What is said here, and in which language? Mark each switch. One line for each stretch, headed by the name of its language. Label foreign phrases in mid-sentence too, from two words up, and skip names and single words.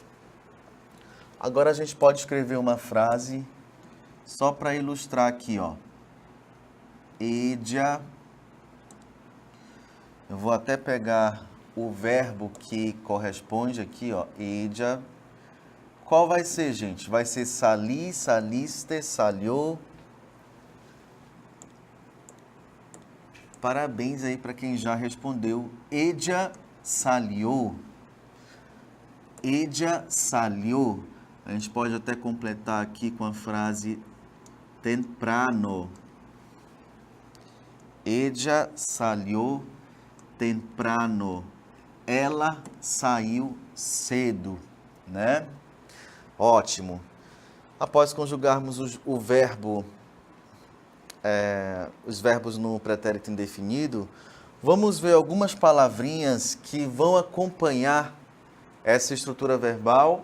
Portuguese: Agora a gente pode escrever uma frase só para ilustrar aqui, ó. Ella. Eu vou até pegar o verbo que corresponde aqui, ó. Ella. Qual vai ser, gente? Vai ser
Spanish: salí, saliste, salió.
Portuguese: Parabéns aí para quem já respondeu.
Spanish: Ella salió. Ella salió.
Portuguese: A gente pode até completar aqui com a frase temprano.
Spanish: Ella salió temprano.
Portuguese: Ela saiu cedo, né? Ótimo. Após conjugarmos o verbo, os verbos no pretérito indefinido, vamos ver algumas palavrinhas que vão acompanhar essa estrutura verbal.